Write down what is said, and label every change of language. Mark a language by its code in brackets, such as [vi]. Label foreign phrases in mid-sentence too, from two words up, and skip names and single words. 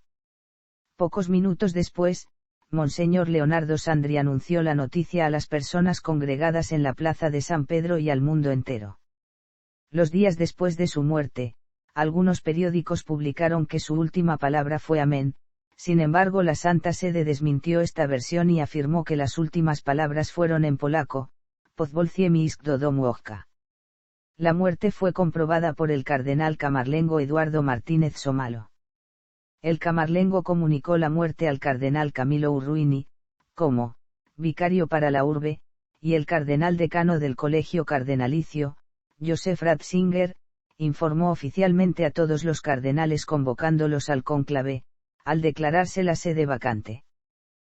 [es] Pocos minutos después, Monseñor Leonardo Sandri anunció la noticia a las personas congregadas en la plaza de San Pedro y al mundo entero. Los días después de su muerte, algunos periódicos publicaron que su última palabra fue amén. Sin embargo, la Santa Sede desmintió esta versión y afirmó que las últimas palabras fueron en polaco, [pl] pozwólcie mi iść do domu ojca. [es] La muerte fue comprobada por el cardenal camarlengo Eduardo Martínez Somalo. El camarlengo comunicó la muerte al cardenal Camilo Urruini, como vicario para la urbe, y el cardenal decano del Colegio Cardenalicio, Joseph Ratzinger, informó oficialmente a todos los cardenales convocándolos al cónclave, al declararse la sede vacante.